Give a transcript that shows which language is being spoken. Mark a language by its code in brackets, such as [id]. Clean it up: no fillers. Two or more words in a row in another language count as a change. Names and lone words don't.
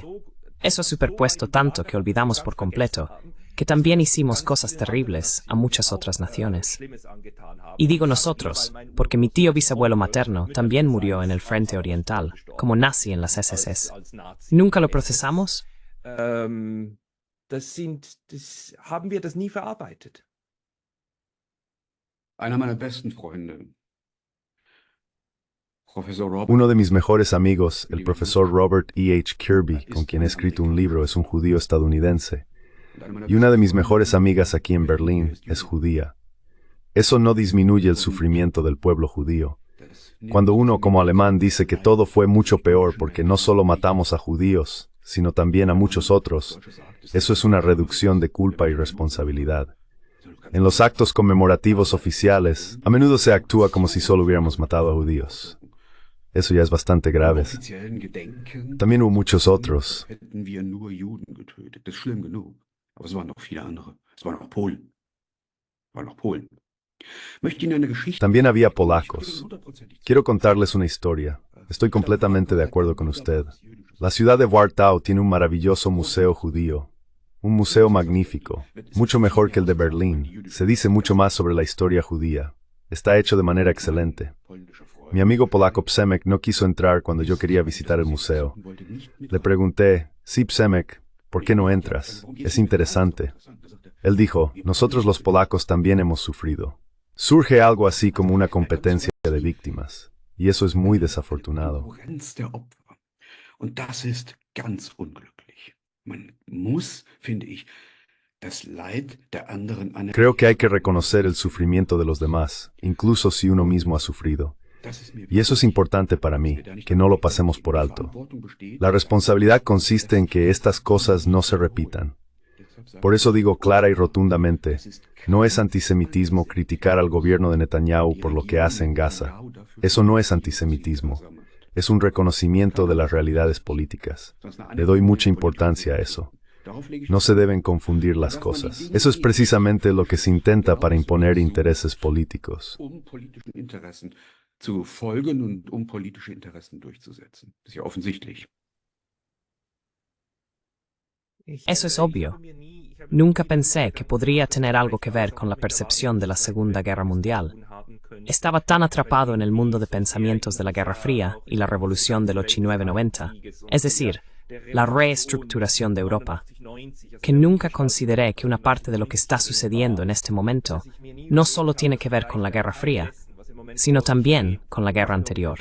[es] Eso ha superpuesto tanto que olvidamos por completo que también hicimos cosas terribles a muchas otras naciones. Y digo nosotros, porque mi tío bisabuelo materno también murió en el frente oriental, como nazi en las SS. ¿Nunca lo procesamos? [de] haben wir das nie verarbeitet. Einer meiner besten Freunde, Professor Robert, [es] Uno de mis mejores amigos, el profesor Robert E.H. Kirby, con quien he escrito un libro, es un judío estadounidense. Y una de mis mejores amigas aquí en Berlín es judía. Eso no disminuye el sufrimiento del pueblo judío. Cuando uno como alemán dice que todo fue mucho peor porque no solo matamos a judíos, sino también a muchos otros, eso es una reducción de culpa y responsabilidad. En los actos conmemorativos oficiales, a menudo se actúa como si solo hubiéramos matado a judíos. Eso ya es bastante grave. [de] offiziellen Gedenken [es] También hubo muchos otros. [de] hätten wir nur Juden getötet. Das ist schlimm genug. Aber es waren noch viele andere. Es waren auch Polen. Möchte Ihnen eine Geschichte. [es] También había polacos. Quiero contarles una historia. Estoy completamente de acuerdo con usted. La ciudad de Wartau tiene un maravilloso museo judío. Un museo magnífico, mucho mejor que el de Berlín. Se dice mucho más sobre la historia judía. Está hecho de manera excelente. Mi amigo polaco Przemek no quiso entrar cuando yo quería visitar el museo. Le pregunté, sí, Przemek, ¿por qué no entras? Es interesante. Él dijo, nosotros los polacos también hemos sufrido. Surge algo así como una competencia de víctimas. Y eso es muy desafortunado. [de] Konkurrenz der Opfer. Und das ist ganz unglücklich. Man muss, finde ich, das Leid der anderen anerkennen. [es] Creo que hay que reconocer el sufrimiento de los demás, incluso si uno mismo ha sufrido. Y eso es importante para mí, que no lo pasemos por alto. La responsabilidad consiste en que estas cosas no se repitan. Por eso digo clara y rotundamente, no es antisemitismo criticar al gobierno de Netanyahu por lo que hace en Gaza. Eso no es antisemitismo. Es un reconocimiento de las realidades políticas. Le doy mucha importancia a eso. No se deben confundir las cosas. Eso es precisamente lo que se intenta para imponer intereses políticos. [de] Politischen Interessen zu folgen und politische Interessen durchzusetzen. Das ist ja offensichtlich. [es] Eso es obvio. Nunca pensé que podría tener algo que ver con la percepción de la Segunda Guerra Mundial. Estaba tan atrapado en el mundo de pensamientos de la Guerra Fría y la revolución del 89-90, es decir, la reestructuración de Europa, que nunca consideré que una parte de lo que está sucediendo en este momento no solo tiene que ver con la Guerra Fría, sino también con la guerra anterior.